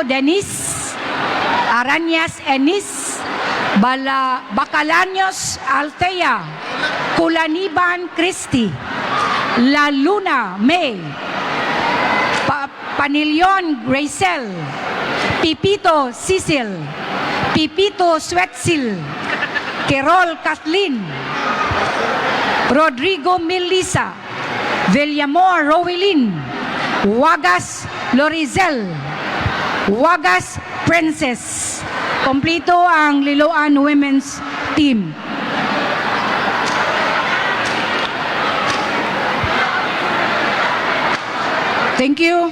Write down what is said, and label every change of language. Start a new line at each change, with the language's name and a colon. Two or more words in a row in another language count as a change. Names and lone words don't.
Cebuano: Denis, Arañas Enis, Bacalaños Altea, Culaniban Christy, La Luna May, Panilion Gracel, Pipito Cecil, Pipito Swetzil, Kerol Kathleen, Rodrigo Melissa, Villamor Rowelyn, Wagas Lorizel, Wagas Princess. Kompleto ang Liloan
English: women's team. Thank you.